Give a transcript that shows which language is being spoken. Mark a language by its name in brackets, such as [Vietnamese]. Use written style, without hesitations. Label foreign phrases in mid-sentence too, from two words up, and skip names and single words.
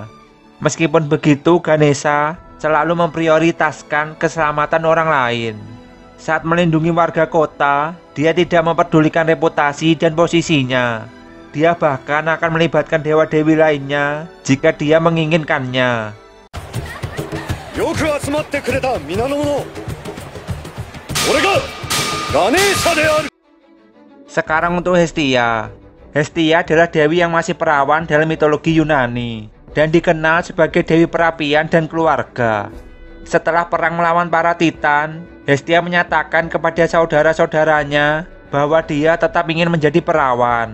[Indonesian] Meskipun begitu, Ganesha selalu memprioritaskan keselamatan orang lain. Saat melindungi warga kota, dia tidak memperdulikan reputasi dan posisinya. Dia bahkan akan melibatkan dewa-dewi lainnya jika dia menginginkannya. [Japanese] よく集まってくれた皆の者。俺がガネーシャである. [Indonesian] Sekarang untuk Hestia. Hestia adalah dewi yang masih perawan dalam mitologi Yunani dan dikenal sebagai dewi perapian dan keluarga. Setelah perang melawan para Titan, Hestia menyatakan kepada saudara-saudaranya bahwa dia tetap ingin menjadi perawan.